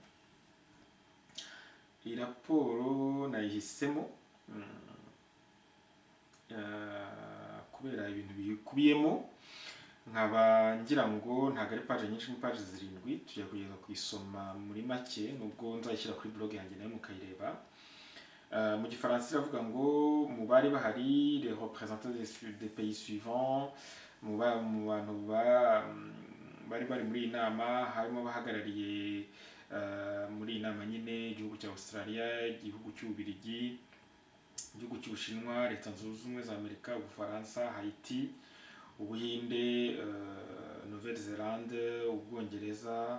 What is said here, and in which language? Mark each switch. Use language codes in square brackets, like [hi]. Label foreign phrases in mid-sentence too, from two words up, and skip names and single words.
[rw] Iyi raporo nayihisemo kubera ibintu bikubiyemo, nkaba ngira ngo ntabwo ari page nyinshi, ni page 7, tujya kugeza kuyisoma muri make, nubwo nzayishyira kuri blog yanjye nayo mukayireba. Mu gifaransa iravuga ngo mu bari bahari [fr] les représentants des pays suivants, [rw] mu bantu bari muri iyi nama harimo abahagarariye muri iyi nama nyine igihugu cya Australia, igihugu cy'Ububiligi, igihugu cy'Ubushinwa, Leta Zunze Ubumwe za Amerika, Ubufaransa, Haiti, Ubuhinde, Nouvelle-Zélande, Ubwongereza,